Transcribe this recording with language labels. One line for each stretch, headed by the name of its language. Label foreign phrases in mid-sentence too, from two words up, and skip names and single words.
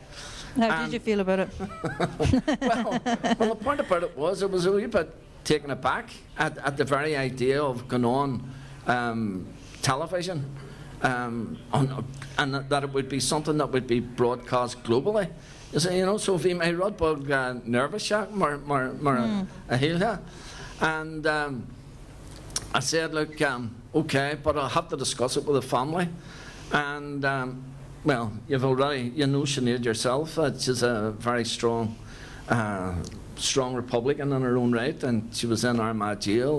English: How did you feel about it? well, the point about it was a wee bit taken aback at the very idea of going on television, and that it would be something that would be broadcast globally. You see, you know,
Irish: so bhí mé rud bug nervous mar a héilthe.
English: And I said, look, okay, but I'll have to discuss it with the family. And well, you know Sinead yourself, she's a very strong Republican in her own right, and she was in Armagh jail.